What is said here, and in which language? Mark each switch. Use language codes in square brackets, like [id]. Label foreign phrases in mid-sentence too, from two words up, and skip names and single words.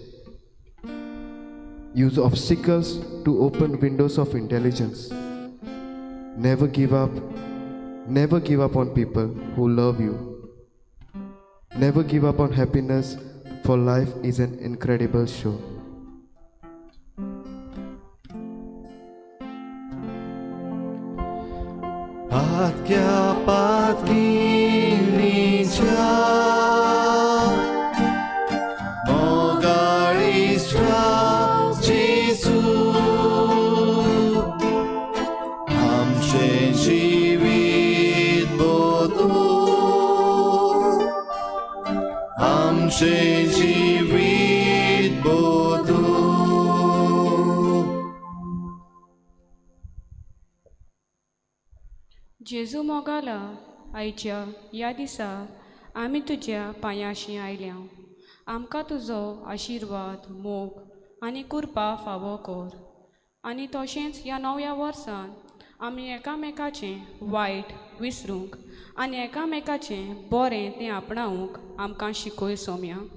[en] Use obstacles to open windows of intelligence. Never give up. Never give up on people who love you. Never give up on happiness, for life is an incredible show. Patkia patkinica [kok] Mogaristra Jesu Amche jivit bodu Amche jivit bodu जेजू मोगाला आयच्या ह्या दिसा आमी तुज्या पांयाशी आयल्या आमकां तुजो आशिर्वाद मोग आनी कृपा फावो कर आनी तशेंच ह्या नव्या वर्सान आमी एकामेकाचें वायट विसरूंक आनी एकामेकाचें बरें तें आपणावंक आमकां शिकय सोम्या.